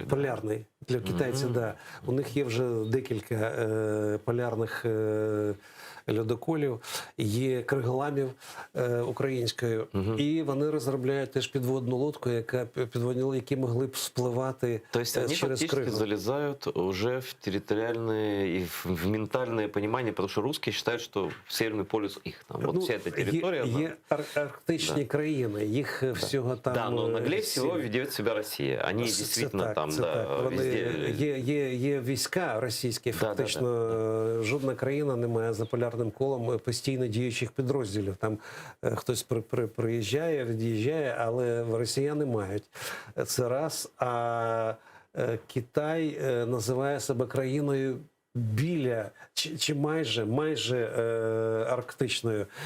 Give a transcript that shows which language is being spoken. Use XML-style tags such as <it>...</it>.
<uk>Полярний. Для китайців, да. У них є вже декілька полярних льодоколів, є криголамів українською. І вони розробляють теж підводну лодку, які могли б спливати через Крим. Тобто вони фактично залізають уже в</uk> <ru>территориальное и в ментальное понимание, потому что русские считают, что Северный полюс их. Там, вот вся эта территория.</ru> <uk>Є арктичні країни, їх всього там...</uk> <ru>Да, но наглее всего ведет себя Россия. Они действительно там, везде...</ru> <uk>Є війська російські, фактично жодна країна не має за полярним колом постійно діючих підрозділів. Там хтось приїжджає, від'їжджає, але росіяни мають. Це раз. А Китай називає себе країною біля чи майже арктичною.</uk>